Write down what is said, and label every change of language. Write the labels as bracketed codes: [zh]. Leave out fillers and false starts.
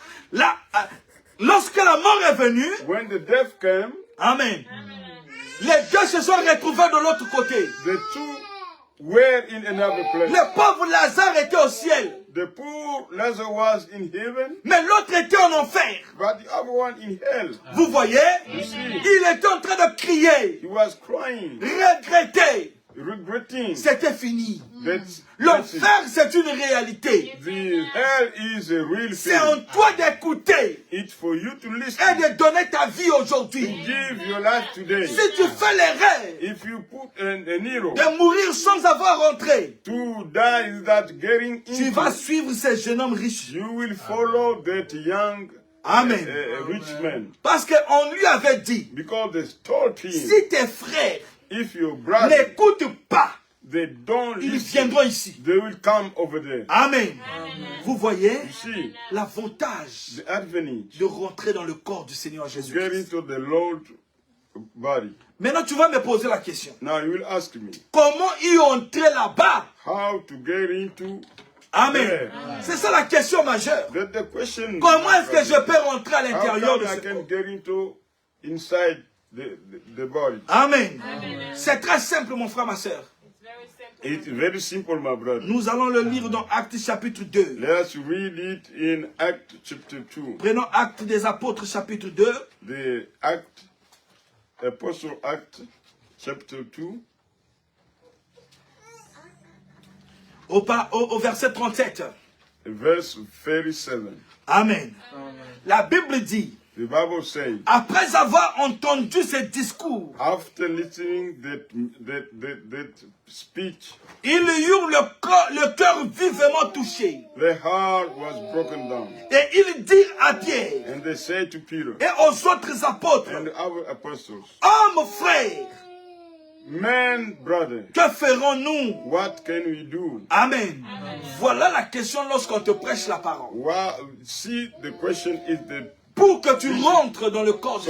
[fr] Là, lorsque la mort est venue, [en] When the death came, [fr] Amen, les deux se sont retrouvés de l'autre côté. [en] the two were in another place. [fr] Le pauvre Lazare était au ciel, [en] The poor Lazarus was in heaven, [fr] mais l'autre était en enfer. [en] but the other one in hell. [fr] Vous voyez, il était en train de crier, [en] He was crying, [fr] regretter. [en] regretting. [fr] C'était fini. [en] That's it. [fr] L'enfer, c'est une réalité. [en] The hell is a real [fr] C'est en [en] thing. [fr] toi d'écouter [en] It's for you to [fr] et [en] listen, [fr] de donner ta vie [en] to [fr] aujourd'hui. [en] give your life today. [fr] Si tu fais l'erreur [en] If you put an hero [fr] de mourir sans avoir rentré, [en] to die without getting [fr] tu vas [en] into, [fr] suivre ces jeunes hommes riches. [en] you will follow that young Amen. rich man. [fr] Parce qu'on lui avait dit, [en] Because they told him, [fr] si tes frères [en] if your brother, [fr] n'écoutent pas, [en] they don't [fr] ils [en] listen, [fr] viendront ici. [en] they will come over there. [fr] Amen. Vous voyez [en] You see, [fr] l'avantage [en] the advantage [fr] de rentrer dans le corps du Seigneur [en] to get [fr] Jésus-Christ. [en] into the Lord body. [fr] Maintenant, tu vas me poser la question. [en] Now you will ask me, [fr] Comment y entrer là-bas? [en] how to get into Amen. there? [fr] C'est ça la question majeure. [en] That's the question. [fr] Comment est-ce que je peux rentrer à [en] How [fr] l'intérieur de [en] come I [fr] ce [en] can [fr] corps? [en] get into inside the body? Amen. [fr] C'est très simple, mon frère, ma soeur. [en] It's very simple, my brother. [fr] Nous allons le lire dans Actes chapitre 2. [en] Let's read it in Acts chapter 2. [fr] Prenons Actes des Apôtres chapitre 2. [en] The Apostle Act chapter 2. [fr] Au verset 37. [en] Verse 37. [fr] Amen. La Bible dit, [en] The Bible says, [fr] après avoir entendu ces discours, [en] after listening that speech, [fr] ils eurent le cœur vivement touché. [en] their heart was broken down. [fr] Et ils dirent à Pierre [en] And they said to Peter [fr] et aux autres apôtres, [en] and the other apostles, [fr] hommes frères, [en] man, brother, [fr] que ferons-nous? [en] what can we do? Amen. [fr] Voilà la question lorsqu'on te prêche la parole. [en] Well, see, the question is [fr] Pour que tu rentres dans le corps du